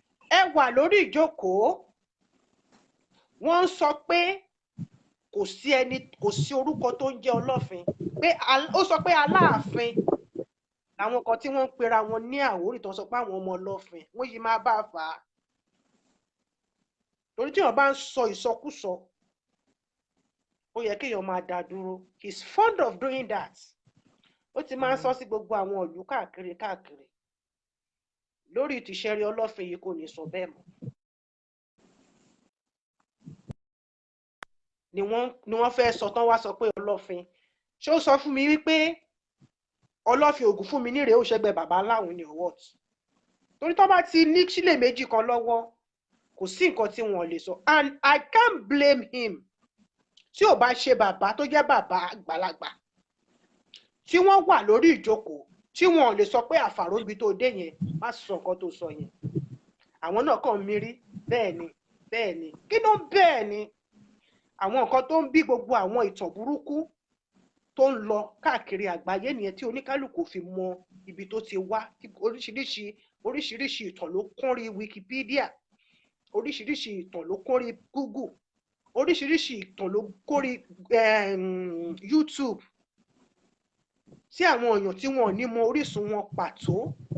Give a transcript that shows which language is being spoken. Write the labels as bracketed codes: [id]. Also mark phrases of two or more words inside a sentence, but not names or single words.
[yo] Ẹ wà lórí ìjókòó, wọ́n ń sọ pé kò sí ẹni, kò sí orúkọ tó ń jẹ́ Ọlọ́fin, pé al-, ó sọ pé Aláàfin làwọn kan tí wọ́n ń pera wọn ní Àwórì tó ń sọ pé àwọn ọmọ Ọlọ́fin, wọ́n yìí máa bá a fà á. Torí tí èèyàn bá ń sọ ìsọkúsọ, ó yẹ kéèyàn máa dá dúró. [en] He's fond of doing that. [yo] Ó ti máa ń sọ Mm. sí gbogbo àwọn ìlú káàkiri, káàkiri. Lórí tìṣẹ́rí Ọlọ́fin yìí kò ní sọ bẹ́ẹ̀ mọ́. Ni wọ́n, ni wọ́n fẹ́ sọ tán wá sọ pé Ọlọ́fin. Ṣé ó sọ fún mi wípé Ọlọ́fin Ògún fún mi níre ó ṣẹgbẹ́ bàbá láwọn ni [en] or what? [yo] Torí tó bá ti ní sílè méjì kan lọ́wọ́, kò sí nǹkan tí wọ́n lè sọ. [en] And I can't blame him. [yo] Tí ò bá ṣe bàbá tó jẹ́ bàbá àgbàlagbà, tí wọ́n wà lórí ìjókòó, tí wọ́n lè sọ pé àfàrò ibi tó dé yẹn, má sọ nǹkan tó sọ yẹn. Àwọn náà kàn mí rí, bẹ́ẹ̀ ni, bẹ́ẹ̀ ni. Kí ló ń bẹ́ẹ̀ ni? Àwọn nǹkan tó ń bí gbogbo àwọn ìtàn burúkú tó ń lọ káàkiri àgbáyé nìyẹn tí oníkálukú fi mọ ibi tó ti wá, tí oríṣiríṣi, oríṣiríṣi ìtàn ló kún rí Wikipedia, oríṣiríṣi ìtàn ló kún rí Google, oríṣiríṣi ìtàn ló kún rí, ehm, YouTube, tí àwọn èèyàn tí wọn ò ní mọ orísun wọn pàtó.